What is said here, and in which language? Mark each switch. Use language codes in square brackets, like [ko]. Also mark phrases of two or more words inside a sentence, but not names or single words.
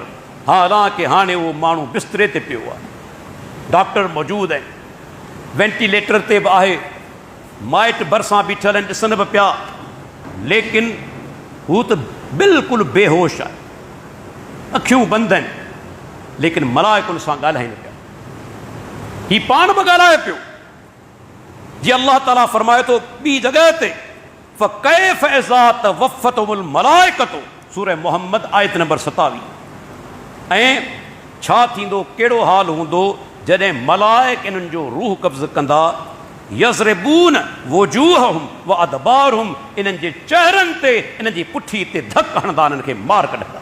[sd] हालांकि हाणे उहो माण्हू बिस्तरे ते पियो आहे, डॉक्टर मौजूदु आहिनि, वेंटिलेटर ते बि आहे, माइट भरिसां बीठल आहिनि, ॾिसनि बि पिया, लेकिन हू त बिल्कुलु बेहोश आहे, अखियूं बंदि आहिनि, लेकिन मलाइक हुन सां ॻाल्हाइनि पिया। ही पाण बि ॻाल्हाए पियो। जीअं अल्लाह ताला फरमाए थो ॿी जॻह ते [ar] فكيف إذا توفتهم الملائكة, [sd] सूरह मुहम्मद आयत नंबर 27। ऐं छा थींदो, कहिड़ो हाल हूंदो जॾहिं मलाइक इन्हनि जो रूह कब्ज़ कंदा। [ar] يضربون وجوههم وأدبارهم, [sd] इन्हनि जे चेहरनि ते, इन्हनि जी पुठी ते धक हणंदा, इन्हनि खे मार कढंदा।